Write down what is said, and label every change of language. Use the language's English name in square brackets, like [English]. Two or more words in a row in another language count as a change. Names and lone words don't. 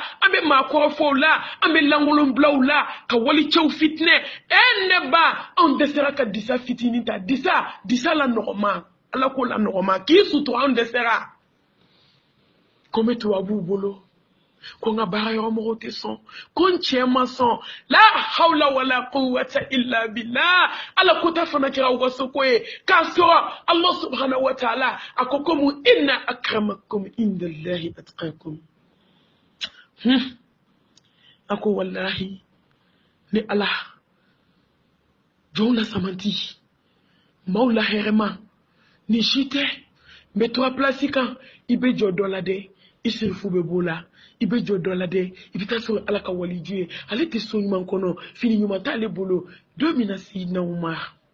[Bambara] an bɛ maakɔrɔfɔw la an bɛ lankolonbilaw la ka walicɛw fitinɛ ne ba anw dɛsɛra ka disa fitinin ta disa la nɔgɔma ala ko la nɔgɔma k'i sutura anw dɛsɛra ko n bɛ tubabuw bolo ko n ka baarayɔrɔ mɔgɔw tɛ sɔn ko n cɛ ma sɔn [Arabic] لا حول ولا قوة إلا بالله [Bambara] ala ko ta fana kɛra u ka soko ye k'a sɔrɔ [Arabic] الله سبحانه وتعالى [Bambara] a ko komi [Arabic] إن أكرمكم عند الله أتقاكم [Bambara] a ko wallahi ni ala jɔnw la samanti maaw la hɛrɛma ni si tɛ n bɛ to a pilasi kan i bɛ jɔ dɔ la dɛ i sirifu bɛ b'o la i bɛ jɔ dɔ la dɛ i bɛ taa sɔrɔ ala ka waliju ye ale tɛ so ɲuman kɔnɔ fini ɲuman t'ale bolo don min na Sayidina Umar